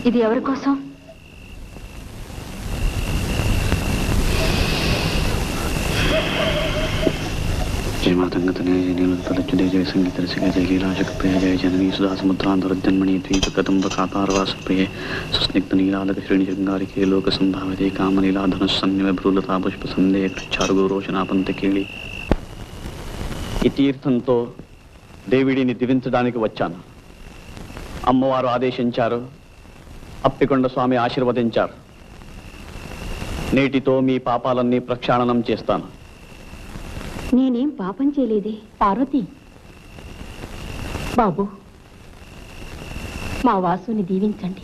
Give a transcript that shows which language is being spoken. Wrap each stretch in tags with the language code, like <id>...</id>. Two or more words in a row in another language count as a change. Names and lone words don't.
<te>ఇది ఎవరి కోసం?</te> <sa>जय मातंगतने जय नीलतलच्युते जय संगीतरसिके जय लीलाशकप्रिय जय जननी सुधा समुद्रान्तरजन्मणि द्वीपकदम्बकातारवासप्रिये सुस्निग्धनीलालकश्रेणिशृङ्गारिके लोकसम्भाविते कामनीलाधनुस्सन्निभ्रूलता पुष्पसन्देह कृच्छारुगोरोचनापंतकेళి.</sa> <te>ఈ తీర్థంతో దేవిడిని దివించడానికి వచ్చాను. అమ్మవారు ఆదేశించారు, అప్పికొండ స్వామి ఆశీర్వదించారు. నేటితో మీ పాపాలన్నీ ప్రక్షాళనం చేస్తాను. నేనేం పాపం చేయలేదే. పార్వతి బాబు, మా వాసుని దీవించండి.</te>